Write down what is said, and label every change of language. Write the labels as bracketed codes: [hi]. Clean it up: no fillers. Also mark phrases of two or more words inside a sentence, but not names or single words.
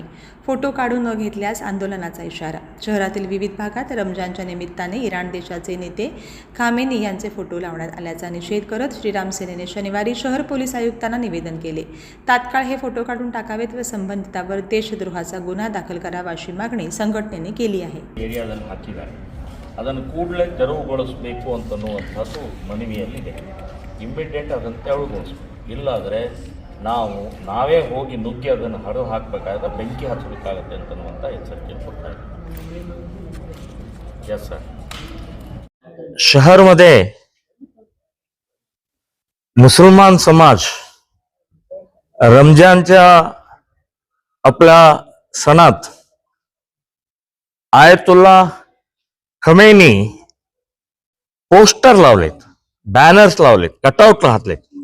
[mr] फोटो काढून न घेतल्यास आंदोलनाचा इशारा. शहरातील विविध भागात रमजानच्या निमित्ताने इराण देशाचे नेते खामेनी यांचे फोटो लावण्यात आल्याचा निषेध करत श्रीराम सेनेने शनिवारी शहर पोलीस आयुक्तांना निवेदन केले. तात्काळ हे फोटो काढून टाकावेत व संबंधितावर देशद्रोहाचा गुन्हा दाखल करावा अशी मागणी संघटनेने केली आहे. [kn] ಅದನ್ನು ಕೂಡಲೇ ತೆರವುಗೊಳಿಸಬೇಕು ಅಂತನ್ನುವಂಥದ್ದು ಮನವಿಯಲ್ಲಿದೆ. ಇಮ್ಮಿಡಿಯೇಟ್ ಅದನ್ನು ತೆರವುಗೊಳಿಸಬೇಕು. ಇಲ್ಲಾದರೆ ನಾವೇ ಹೋಗಿ ನುಗ್ಗಿ ಅದನ್ನು ಹರಿದು ಹಾಕಬೇಕಾದ್ರೆ ಬೆಂಕಿ ಹಚ್ಚಬೇಕಾಗತ್ತೆ ಅಂತನ್ನುವಂಥ ಎಚ್ಚರಿಕೆ ಕೊಡ್ತಾ ಇದ್ದೀವಿ. [en] yes sir. [mr] शहरमध्ये मुसलमान समाज रमजानच्या आपल्या सणात आयतुल्ला खमेनी पोस्टर लावलेत, बॅनर्स लावलेत, कटआउट राहतलेत.